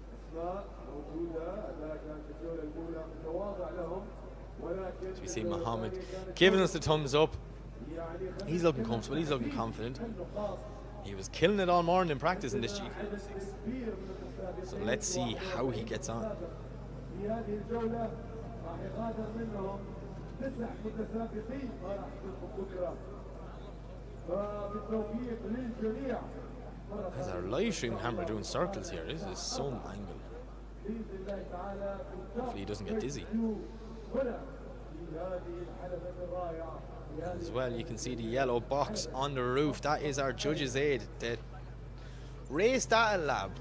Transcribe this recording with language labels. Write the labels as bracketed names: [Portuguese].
[Arabic] أسماء موجودة أداء كانت الجولة الأولى متواضع لهم ولكن [English] So we see Mohammed giving us the thumbs up. He's looking comfortable, he's looking confident. He was killing it all morning in practice in this GTA. So let's see how he gets on. [Arabic] في هذه الجولة راح يغادر منهم 9 متسابقين ما راح يكونوا بكرة فبالتوفيق للجميع. [English] As our live stream camera doing circles here, this is some angle. Hopefully he doesn't get dizzy. As well, you can see the yellow box on the roof. That is our judges' aid, the race data lab.